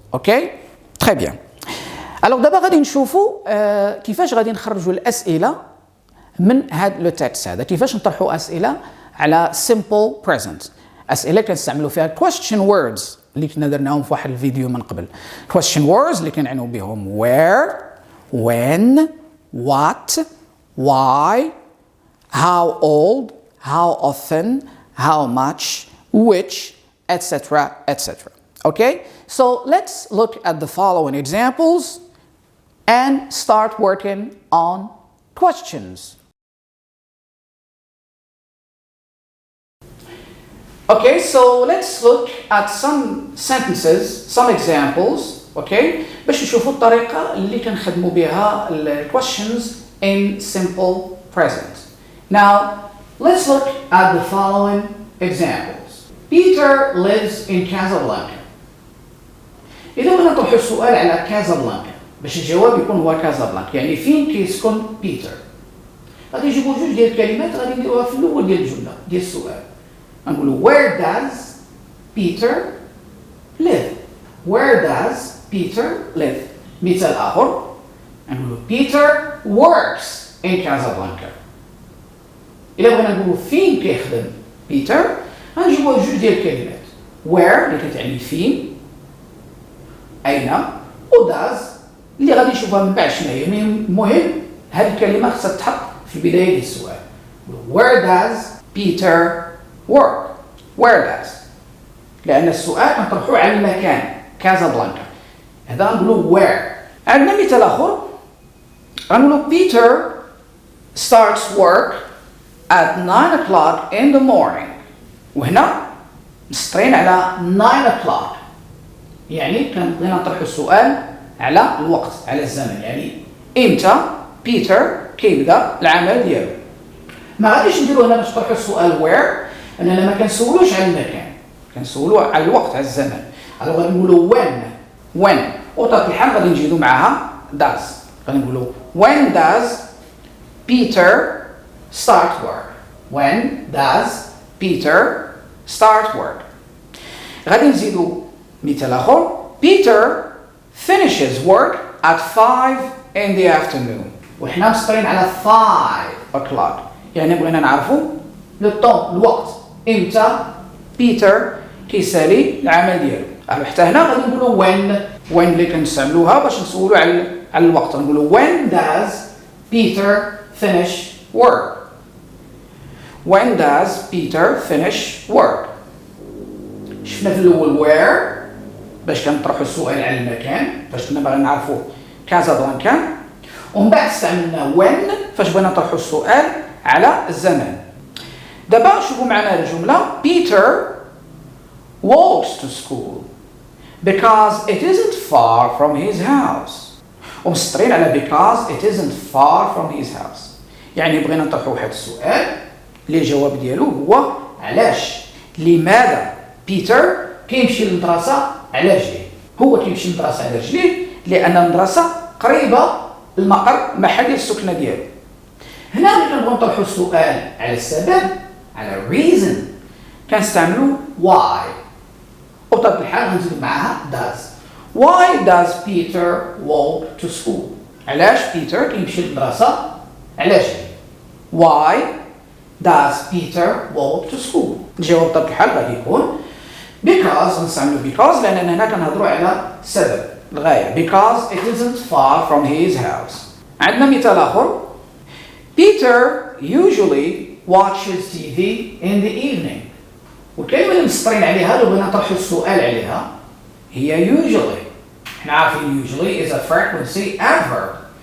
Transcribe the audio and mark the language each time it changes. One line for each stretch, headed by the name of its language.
Arabic: اوكي تري بيان. الوغ دابا غادي نشوفوا كيفاش غادي نخرجوا الاسئله من هاد لو تيكست هذا، كيفاش نطرحوا اسئله على simple present. اسئله كنستعملوا فيها question words اللي كنا درناهم في واحد الفيديو من قبل.
English: question words
Arabic: اللي كنعنوا بهم
English: where, when, what, why, how old, how often, how much, which, etc. Okay, so let's look at the following examples and start working on questions. Okay, so let's look at some sentences, some examples, okay,
Arabic: باش نشوفوا الطريقة اللي كنخدموا بها ال
English: questions in simple present. Now, let's look at the following examples. Peter lives in Casablanca.
Arabic: إذا بغينا نطرحوا السؤال على كازابلانكا باش الجواب يكون هو كازابلانكا، يعني فين كيسكن بيتر؟ غادي نجيبوا جوج ديال الكلمات غادي نديروها في الأول ديال الجملة ديال السؤال. نقولوا
English: where does Peter live? Where does Peter live?
Arabic: مثال آخر نقولوا
English: Peter works in Casablanca.
Arabic: إلا بغينا نقولوا فين كيخدم بيتر غنجيبوا جوج ديال الكلمات where اللي كتعني فين أين و does اللي غادي نشوفها من بعد شنو هي. المهم هذه الكلمة خصها تتحط في بداية ديال السؤال.
English: where does Peter work? Where does؟
Arabic: لأن السؤال كنطرحوه على المكان كازابلانكا، هذا غنقولوا where. عندنا مثال آخر غنقولوا
English: Peter starts work at 9 o'clock in the morning.
Arabic: وهنا مسطرين على 9 o'clock يعني كنبغينا نطرحوا السؤال على الوقت على الزمن، يعني إمتى بيتر كيبدا العمل ديالو. ما غاديش نديرو هنا باش نطرحوا السؤال where أننا ما كنسولوش على المكان، كنسولو على الوقت على الزمن. alors غادي نقولوا when وطرح الحال غادي نجيبو معاها does. غادي نقولوا
English: when does Peter start work? When does Peter start work?
Arabic: غادي نزيدو مثال آخر
English: Peter finishes work at 5 in the afternoon.
Arabic: وحنا مسطرين على 5 o'clock يعني بغينا نعرفوا لو طون الوقت امتى بيتر كيسالي العمل ديالو. حتى هنا غادي نقولوا when اللي كنستعملوها باش نسولوا على الوقت. نقولوا
English: when does Peter finish work? When does Peter finish work?
Arabic: شفنا في الاول where باش كنطرحوا السؤال على المكان فاش كنا باغيين نعرفوا كازابلانكا، ومن بعد استعملنا when فاش بغينا نطرحوا السؤال على الزمن. دابا شوفوا معنا الجملة
English: Peter walks to school because it isn't far from his house.
Arabic: ومسطرين على
English: because it isn't far from his house
Arabic: يعني بغينا نطرحوا واحد السؤال اللي الجواب ديالو هو علاش، لماذا بيتر كيمشي للمدرسة على رجليه. هو كيمشي للمدرسة على رجليه لأن المدرسة قريبة المقر محل السكنة ديالو. هنا ملي كنبغيو نطرحوا السؤال على السبب على reason كنستعملوا why وبطبيعة الحال غنزيدو معاها does.
English: Why does Peter walk to school?
Arabic: علاش بيتر كيمشي للمدرسة؟ علاش؟
English: Why does Peter walk to school؟
Arabic: الجواب بطبيعة الحال غادي يكون because. نستعملو because لأننا هنا كنهضروا على سبب الغاية.
English: Because it isn't far from his house.
Arabic: عندنا مثال آخر.
English: Peter usually watches TV in the evening.
Arabic: والكلمة اللي مسطرين عليها لو بغينا نطرحوا السؤال عليها هي usually. احنا عارفين
English: usually is a frequency adverb.